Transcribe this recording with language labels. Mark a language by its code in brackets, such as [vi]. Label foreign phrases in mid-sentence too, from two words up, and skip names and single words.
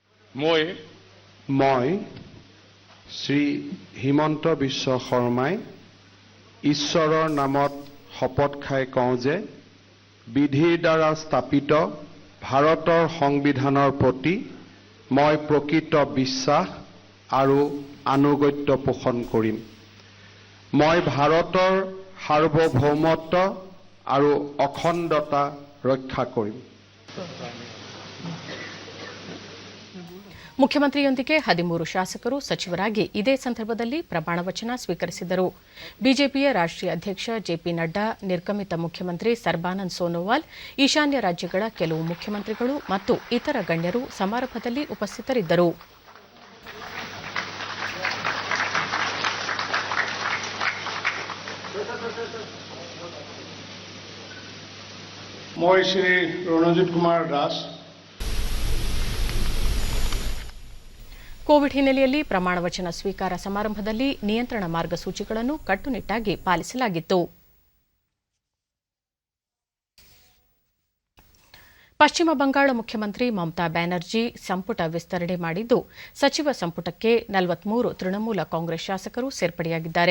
[as] মই শ্ৰী হিমন্ত বিশ্ব শৰ্মাই ঈশ্বৰৰ নামত শপত খাই কওঁ যে বিধিৰ দ্বাৰা স্থাপিত ভাৰতৰ সংবিধানৰ প্ৰতি মই প্ৰকৃত বিশ্বাস আৰু আনুগত্য পোষণ কৰিম। মই ভাৰতৰ সাৰ্বভৌমত্ব আৰু অখণ্ডতা ৰক্ষা কৰিম। [kn] ಮುಖ್ಯಮಂತ್ರಿಯೊಂದಿಗೆ 13 ಶಾಸಕರು ಸಚಿವರಾಗಿ ಇದೇ ಸಂದರ್ಭದಲ್ಲಿ ಪ್ರಮಾಣ ವಚನ ಸ್ವೀಕರಿಸಿದರು. ಬಿಜೆಪಿಯ ರಾಷ್ಟ್ರೀಯ ಅಧ್ಯಕ್ಷ ಜೆಪಿ ನಡ್ಡಾ, ನಿರ್ಗಮಿತ ಮುಖ್ಯಮಂತ್ರಿ ಸರ್ಬಾನಂದ್ ಸೋನೋವಾಲ್, ಈಶಾನ್ಯ ರಾಜ್ಯಗಳ ಕೆಲವು ಮುಖ್ಯಮಂತ್ರಿಗಳು ಮತ್ತು ಇತರ ಗಣ್ಯರು ಸಮಾರಂಭದಲ್ಲಿ ಉಪಸ್ಥಿತರಿದ್ದರು. [as] মই শ্ৰী ৰণজিৎ কুমাৰ দাস [kn] ಕೋವಿಡ್ ಹಿನ್ನೆಲೆಯಲ್ಲಿ ಪ್ರಮಾಣ ವಚನ ಸ್ವೀಕಾರ ಸಮಾರಂಭದಲ್ಲಿ ನಿಯಂತ್ರಣ ಮಾರ್ಗಸೂಚಿಗಳನ್ನು ಕಟ್ಟುನಿಟ್ಟಾಗಿ ಪಾಲಿಸಲಾಗಿತ್ತು. ಪಶ್ಚಿಮ ಬಂಗಾಳ ಮುಖ್ಯಮಂತ್ರಿ ಮಮತಾ ಬ್ಯಾನರ್ಜಿ ಸಂಪುಟ ವಿಸ್ತರಣೆ ಮಾಡಿದ್ದು, ಸಚಿವ ಸಂಪುಟಕ್ಕೆ 43 ತೃಣಮೂಲ ಕಾಂಗ್ರೆಸ್ ಶಾಸಕರು ಸೇರ್ಪಡೆಯಾಗಿದ್ದಾರೆ.